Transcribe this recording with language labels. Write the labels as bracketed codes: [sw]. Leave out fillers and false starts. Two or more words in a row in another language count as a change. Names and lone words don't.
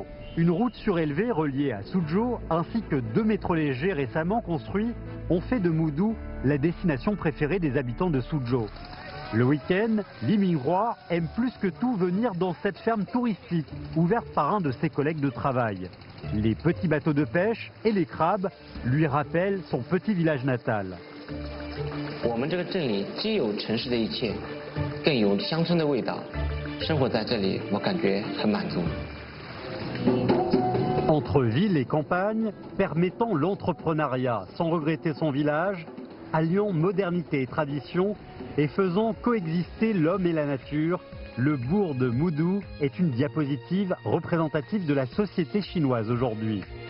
[fr] Une route surélevée reliée à Suzhou ainsi que 2 métros légers récemment construits ont fait de Moudou la destination préférée des habitants de Suzhou. Le week-end, Li Minghua aime plus que tout venir dans cette ferme touristique ouverte par un de ses collègues de travail. Les petits bateaux de pêche et les crabes lui rappellent son petit village natal. [zh] 我们这个镇里既有城市的一切，更有乡村的味道。生活在这里，我感觉很满足。 [fr] Entre ville et campagne, permettant l'entrepreneuriat sans regretter son village, alliant modernité et tradition et faisant coexister l'homme et la nature, le bourg de Moudou est une diapositive représentative de la société chinoise aujourd'hui.